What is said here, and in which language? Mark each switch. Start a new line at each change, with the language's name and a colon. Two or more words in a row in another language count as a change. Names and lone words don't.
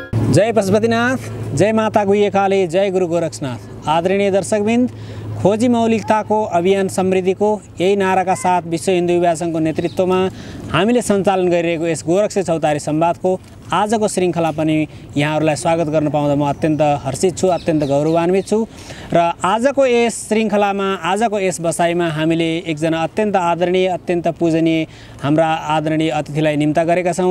Nepali: जय पशुपतिनाथ, जय माता गुह्यकाली, जय गुरु गोरक्षनाथ। आदरणीय दर्शकबिन्द, खोजी मौलिकताको अभियान समृद्धिको यही नाराका साथ विश्व हिन्दू युवा सङ्घको नेतृत्वमा हामीले सञ्चालन गरिरहेको यस गोरक्ष चौतारी संवादको आजको श्रृङ्खला पनि यहाँहरूलाई स्वागत गर्न पाउँदा म अत्यन्त हर्षित छु, अत्यन्त गौरवान्वित छु। र आजको यस श्रृङ्खलामा, आजको यस बसाइमा हामीले एकजना अत्यन्त आदरणीय, अत्यन्त पूजनीय हाम्रा आदरणीय अतिथिलाई निम्ता गरेका छौँ।